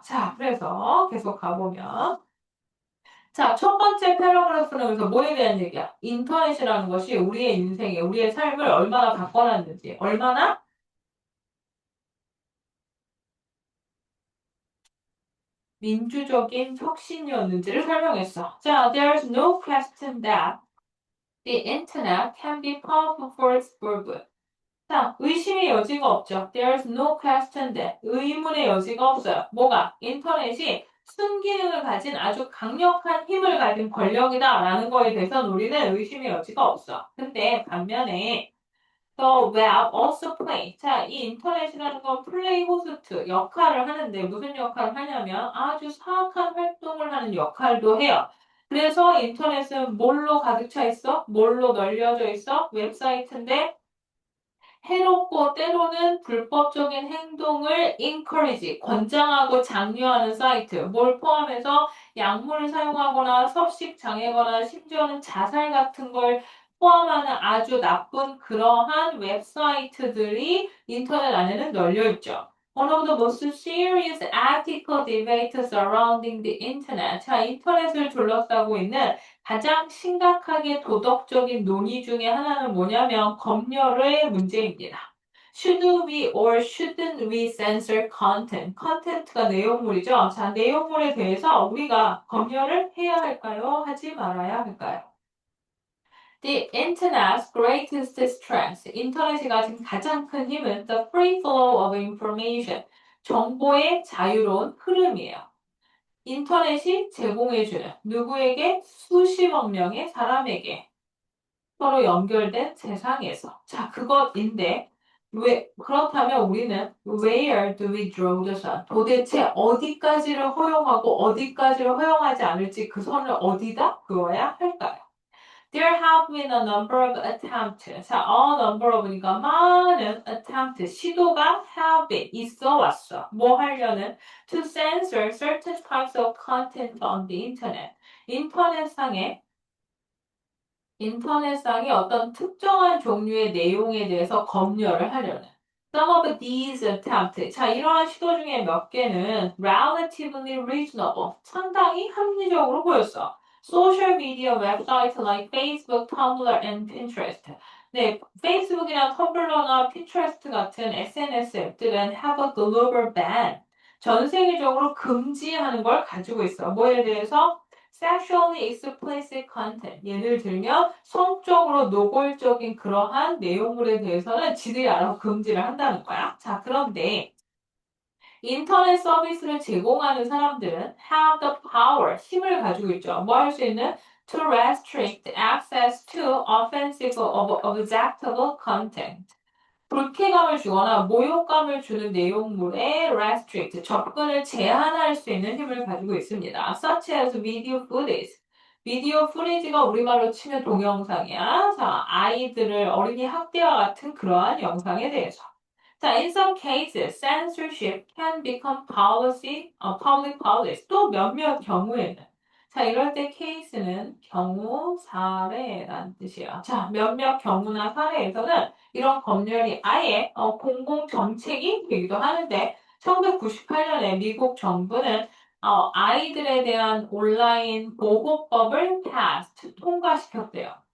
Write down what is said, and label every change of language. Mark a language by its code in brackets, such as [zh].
[ko] 자, 그래서 계속 가보면. 자, 첫 번째 패러그래프는 그래서 뭐에 대한 얘기야? 인터넷이라는 것이 우리의 인생에, 우리의 삶을 얼마나 바꿔놨는지, 얼마나 민주적인 혁신이었는지를 설명했어. [en] 자, there's no question that the internet can be powerful force for good. [ko] 자, 의심의 여지가 없죠. [en] There's no question that. [ko] 의문의 여지가 없어요. 뭐가? 인터넷이 순기능을 가진 아주 강력한 힘을 가진 권력이다라는 거에 대해서 우리는 의심의 여지가 없어. 근데 반면에 [en] The web also play. [ko] 자, 이 인터넷이라는 건 플레이 호스트 역할을 하는데 무슨 역할을 하냐면 아주 사악한 활동을 하는 역할도 해요. 그래서 인터넷은 뭘로 가득 차 있어? 뭘로 널려져 있어? 웹사이트인데 해롭고 때로는 불법적인 행동을 encourage, 권장하고 장려하는 사이트, 뭘 포함해서 약물을 사용하거나 섭식 장애거나 심지어는 자살 같은 걸 포함하는 아주 나쁜 그러한 웹사이트들이 인터넷 안에는 널려 있죠. [en] One of the most serious ethical debates surrounding the internet. [ko] 자, 인터넷을 둘러싸고 있는 가장 심각하게 도덕적인 논의 중에 하나는 뭐냐면 검열의 문제입니다. [en] Should we or shouldn't we censor content? [ko] 컨텐츠가 내용물이죠. 자, 내용물에 대해서 우리가 검열을 해야 할까요? 하지 말아야 할까요? [en] The Internet's greatest strength. [ko] 인터넷이 가진 가장 큰 힘은 [en] the free flow of information. [ko] 정보의 자유로운 흐름이에요. 인터넷이 제공해주는 누구에게 수십억 명의 사람에게 서로 연결된 세상에서. 자, 그것인데, 그렇다면 우리는 [en] where do we draw the line? [ko] 도대체 어디까지를 허용하고 어디까지를 허용하지 않을지 그 선을 어디다 그어야 할까요? [en] There have been a number of attempts. [ko] 자, a number of니까 많은 attempt, 시도가 have been, 있어 왔어. 뭐 하려는? [en] To censor certain types of content on the internet. [ko] 인터넷상에 인터넷상의 어떤 특정한 종류의 내용에 대해서 검열을 하려는. [en] Some of these attempts. [ko] 자, 이러한 시도 중에 몇 개는 [en] relatively reasonable. [ko] 상당히 합리적으로 보였어. [en] Social media websites like Facebook, Tumblr, and Pinterest. [ko] 네, 페이스북이나 텀블러나 핀트레스트 같은 SNS 앱들은 [en] have a global ban. [ko] 전 세계적으로 금지하는 걸 가지고 있어. 뭐에 대해서? [en] Sexually explicit content. [ko] 예를 들면 성적으로 노골적인 그러한 내용물에 대해서는 지들이 알아서 금지를 한다는 거야. 자, 그런데 인터넷 서비스를 제공하는 사람들은 [en] have the power, [ko] 힘을 가지고 있죠. 뭐 할 수 있는? [en] To restrict access to offensive or objectable content. [ko] 불쾌감을 주거나 모욕감을 주는 내용물에 restrict, 접근을 제한할 수 있는 힘을 가지고 있습니다. [en] Such as video footage. [ko] 비디오 프리지가 우리말로 치면 동영상이야. 자, 아이들을 어린이 학대와 같은 그러한 영상에 대해서. [en] 자, in some cases, censorship can become policy, public policy. [ko] 또 몇몇 경우에는 자, 이럴 때 케이스는 경우, 사례라는 뜻이에요. 자, 몇몇 경우나 사례에서는 이런 법률이 아예 공공 정책이 되기도 하는데 1998년에 미국 정부는 아이들에 대한 온라인 보호법을 통과시켰대요.